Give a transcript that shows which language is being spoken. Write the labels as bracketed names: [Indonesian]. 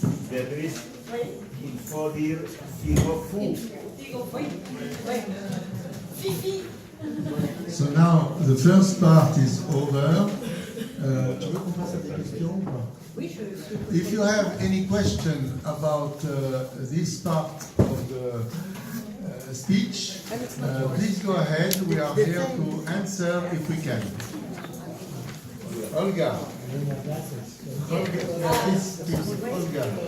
[French] Beatrice, il faut dire Figo Fu. [English] So now the first part is over. [French] Tu veux qu'on passe à tes questions ou pas? [English] If you have any question about this part of the speech, please go ahead. We are here to answer if we can. Olga. Please, Olga.